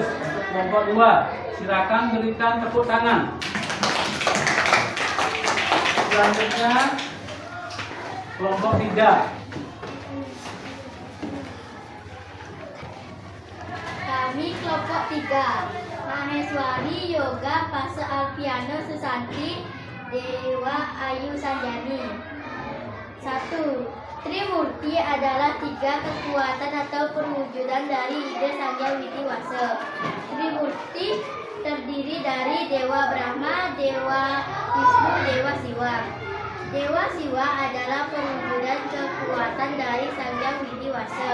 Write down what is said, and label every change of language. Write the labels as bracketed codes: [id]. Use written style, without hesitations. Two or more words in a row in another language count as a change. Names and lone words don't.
[id] Untuk kelompok 2, silakan berikan tepuk tangan. Selanjutnya kelompok 3. Kami kelompok 3. Maheswari Yoga Fase Alfiano Susanti Dewa Ayu Sanjani. 1. Trimurti adalah 3 kekuatan atau perwujudan dari ide Sangya Witiwasa. Trimurti terdiri dari Dewa Brahma, Dewa Wisnu, Dewa Siwa. Dewa Siwa adalah perwujudan kekuatan dari Sangya Witiwasa.